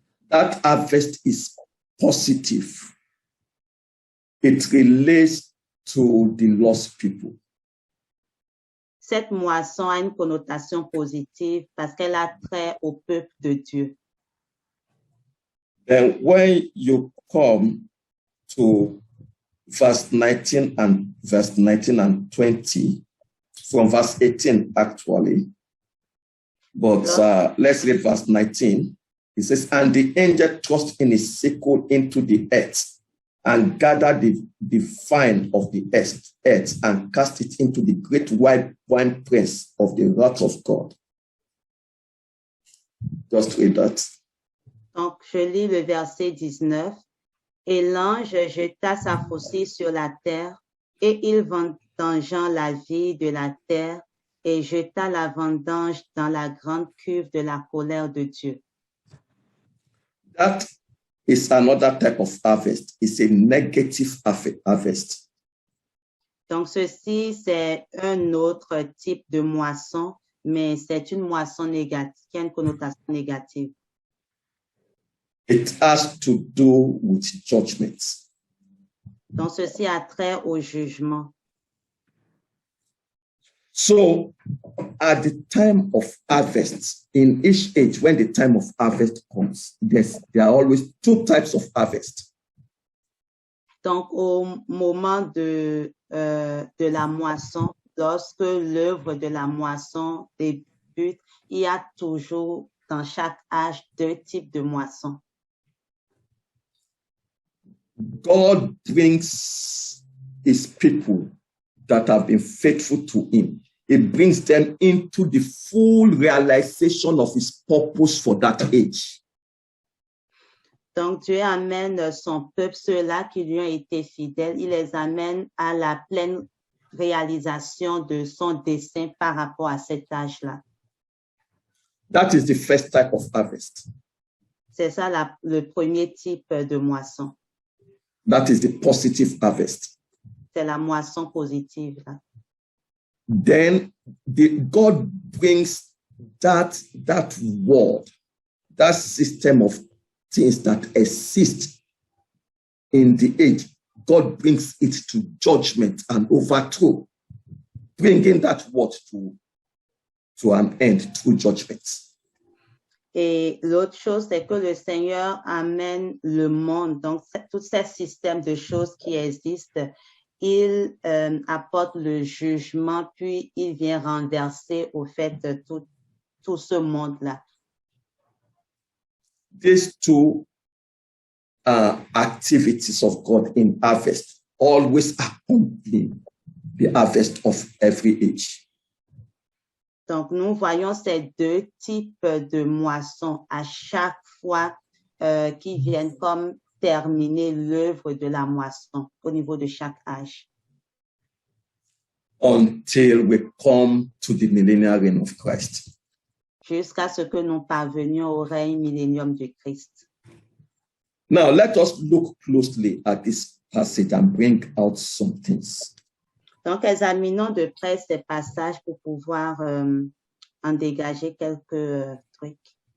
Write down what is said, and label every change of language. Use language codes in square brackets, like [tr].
[en] That harvest is positive. It relates to the lost people. [fr] Cette moisson a une connotation positive parce qu'elle a trait au peuple de Dieu. [en] Then when you come to verse 19 and 20, from verse 18 actually, but let's read verse 19. It says, and the angel thrust in his sickle into the earth and gathered the vine of the earth and cast it into the great wide winepress of the wrath of God. Just read that. [fr] Donc, je lis le verset 19. Et l'ange jeta sa faucille sur la terre, et il vendangea la vie de la terre, et jeta la vendange dans la grande cuve de la colère de Dieu. [en] That is another type of harvest. It's a negative harvest. [fr] Donc, ceci, c'est un autre type de moisson, mais c'est une moisson négative, qui a une connotation négative. [en] It has to do with judgments. [fr] Donc, ceci a trait au jugement. [en] So, at the time of harvest, in each age, when the time of harvest comes, there are always two types of harvest. [fr] Donc, au moment de la moisson, lorsque l'œuvre de la moisson débute, il y a toujours dans chaque âge deux types de moissons. [en] God brings his people that have been faithful to him. He brings them into the full realization of his purpose for that age. [fr] Donc, Dieu amène son peuple, ceux-là qui lui ont été fidèles, il les amène à la pleine réalisation de son dessein par rapport à cet âge-là. [en] That is the first type of harvest. [fr] C'est ça le premier type de moisson. [en] That is the positive harvest. [fr] C'est la moisson positive, là. [en] Then God brings that word that system of things that exist in the age, God brings it to judgment and overthrow, bringing that word to an end through judgment. [fr] Et l'autre chose, c'est que le Seigneur amène le monde, donc tout ce système de choses qui existent, il apporte le jugement, puis il vient renverser au fait tout ce monde-là. [en] These two activities of God in harvest always accompany the harvest of every age. [fr] Donc, nous voyons ces deux types de moissons à chaque fois qui viennent comme terminer l'œuvre de la moisson au niveau de chaque âge. [en] Until we come to the millennial reign of Christ. [fr] Jusqu'à ce que nous parvenions au règne millénium de Christ. [en] Now, let us look closely at this passage and bring out some things. [fr] Donc, examinons de près ces passages pour pouvoir en dégager quelques trucs.